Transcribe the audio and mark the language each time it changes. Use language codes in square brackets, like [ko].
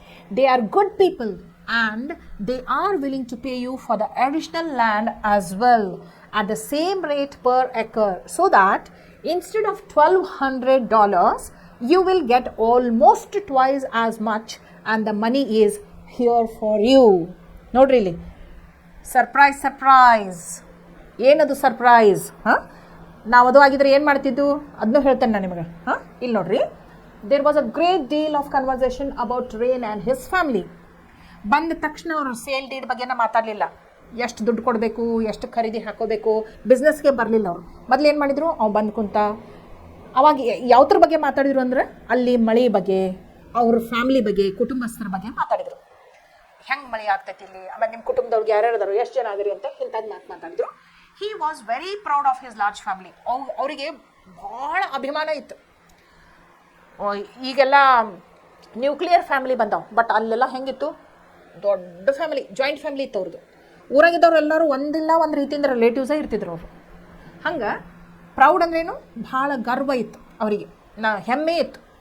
[en] They are good people and they are willing to pay you for the additional land as well at the same rate per acre, so that instead of $1,200, you will get almost twice as much and the money is here for you. [kn] Nodri ಇಲ್ಲಿ surprise. ಏನದು surprise? ನಾವು ಅದು ಆಗಿದ್ರೆ ಏನು ಮಾಡ್ತಿದ್ದು ಅದನ್ನೂ ಹೇಳ್ತೇನೆ ನಾನು ನಿಮಗೆ. ಇಲ್ಲಿ ನೋಡ್ರಿ, [en] There was a great deal of conversation about rain and his family. [kn] ಬಂದ ತಕ್ಷಣ ಅವರು ಸೇಲ್ ಡೀಡ್ ಬಗ್ಗೆನ ಮಾತಾಡಲಿಲ್ಲ. ಎಷ್ಟು ದುಡ್ಡು ಕೊಡಬೇಕು, ಎಷ್ಟು ಖರೀದಿ ಹಾಕೋಬೇಕು, ಬಿಸ್ನೆಸ್ಗೆ ಬರಲಿಲ್ಲ ಅವರು. ಮೊದಲು ಏನು ಮಾಡಿದರು, ಅವ್ನು ಬಂದು ಕುಂತ ಅವಾಗ ಯಾವ್ದ್ರ ಬಗ್ಗೆ ಮಾತಾಡಿದ್ರು ಅಂದ್ರೆ ಅಲ್ಲಿ ಮಳೆ ಬಗ್ಗೆ, ಅವ್ರ ಫ್ಯಾಮಿಲಿ ಬಗ್ಗೆ, ಕುಟುಂಬಸ್ಥರ ಬಗ್ಗೆ ಮಾತಾಡಿದರು. ಹೆಂಗೆ ಮಳೆ ಆಗ್ತೈತಿ ಇಲ್ಲಿ, ಆಮೇಲೆ ನಿಮ್ಮ ಕುಟುಂಬದವ್ರಿಗೆ ಯಾರ್ಯಾರು ಅದಾರು, ಎಷ್ಟು ಜನ ಆಗಿರಿ ಅಂತ ಇಂಥದ್ದು ಮಾತಾಡಿದ್ರು. [en] He was very proud of his large family. [kn] ಅವರಿಗೆ ಭಾಳ ಅಭಿಮಾನ ಇತ್ತು. ಈಗೆಲ್ಲ ನ್ಯೂಕ್ಲಿಯರ್ ಫ್ಯಾಮಿಲಿ ಬಂದಾವ, ಬಟ್ ಅಲ್ಲೆಲ್ಲ ಹೆಂಗಿತ್ತು, ದೊಡ್ಡ ಫ್ಯಾಮಿಲಿ, ಜಾಯಿಂಟ್ ಫ್ಯಾಮಿಲಿ ಇತ್ತು ಅವ್ರದ್ದು. ಊರಾಗಿದ್ದವ್ರು ಎಲ್ಲರೂ ಒಂದಿಲ್ಲ ಒಂದು ರೀತಿಯಿಂದ ರಿಲೇಟಿವ್ಸೇ ಇರ್ತಿದ್ರು ಅವರು. ಹಂಗೆ ಪ್ರೌಡ್ ಅಂದ್ರೇನು, ಭಾಳ ಗರ್ವ ಇತ್ತು ಅವರಿಗೆ, ಹೆಮ್ಮೆ ಇತ್ತು.